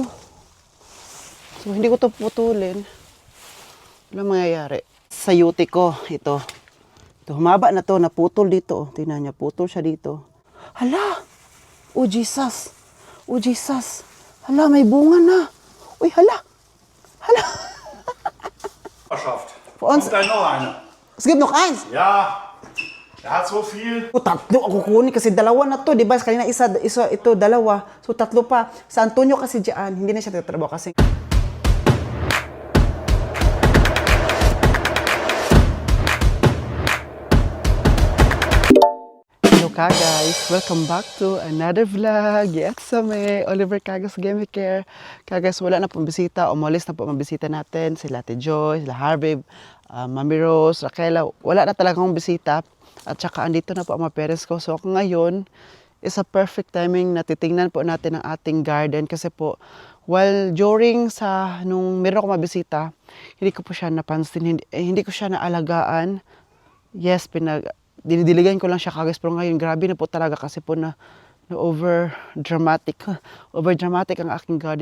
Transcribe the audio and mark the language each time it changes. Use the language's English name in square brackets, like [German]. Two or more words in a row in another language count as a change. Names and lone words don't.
[Filipino] So hindi ko to putulin. Wala mangyayari. Sa yuti ko, ito. Ito, humaba na to, naputol dito. Oh. Tingnan niya, putol siya dito. Hala! [English] Oh Jesus! Oh Jesus! [Filipino] Hala, may bunga na! Uy, hala! Hala! [German] Schafft. Für uns- Kommt da noch eine? Es gibt noch eins! Ja, er hat so viel. [Filipino] O, tatlo ako kukunin kasi dalawa na to, di ba? Kanina isa, ito, dalawa. So, tatlo pa. Sa Antonio kasi diyan, hindi na siya tatrabaho kasi. Hello ka guys! [English] Welcome back to another vlog. Yes, me, Oliver Cagos Game Care. [Filipino] Guys, wala na pong bisita. Umalis na po ang bisita natin. Sila Ate Joy, sila Harvey, Mami Rose, Raquela. Wala na talagang bisita. At saka andito na po ang mga parents ko. So ngayon [English] is a perfect timing [Filipino] na titingnan po natin ang ating garden. Kasi po, [English] while during [Filipino] nung meron ako mabisita, hindi ko po siya napansin. Hindi ko siya naalagaan. Yes, dinidiligan ko lang siya kagad, pero ngayon grabe na po talaga kasi po na [English] over dramatic [Filipino] ang aking garden.